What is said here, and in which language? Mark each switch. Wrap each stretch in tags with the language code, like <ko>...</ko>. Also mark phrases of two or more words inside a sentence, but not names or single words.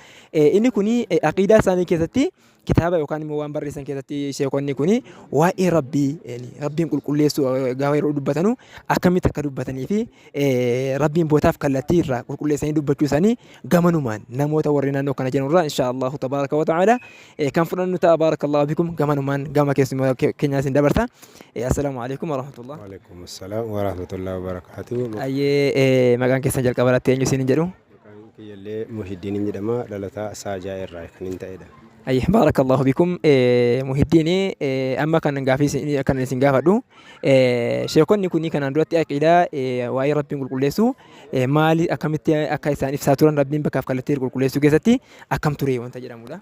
<om>Inni kuni aqiidaa isaanii keessatti kitaaba yookaan immoo waan barreessan keessatti sheekonni kuni waa'ee rabbiin qulqulleessu gaafa yeroo dubbatanu akkamitti akka dubbatanii fi rabbiin bootaaf kallattii irraa qulqulleessanii dubbachuu isaanii gamanumaan namoota warri naannoo kana jiranirraa</om> <ar>إن شاء الله تبارك وتعالى</ar> <om>kan fudhannu ta'a.</om> <ar>بارك الله بكم</ar> <om>gamanumaan gama keessumaa keenyaa isin dabarsa.</om> <ar>السلام عليكم ورحمة الله. وعليكم السلام ورحمة الله وبركاته.</ar> <om>Maqaan keessan jalqaba irratti eenyu isin jedhu? Maqaan kiyyallee Muhiddiin jedhama dhalataa Saajaa irraa kan hin ta'edha.</om> <ar>بارك الله بكم.</ar> <om>Muhiddiin amma kan gaafii kan isin gaafadhu sheekonni kun kanaan duratti aqiidaa waa'ee rabbiin qulqulleessu maali akkamitti akka isaan ibsaa turan rabbiin bakkaaf kallattii qulqulleessuu keessatti akkam ture wanta jedhamudha.</om>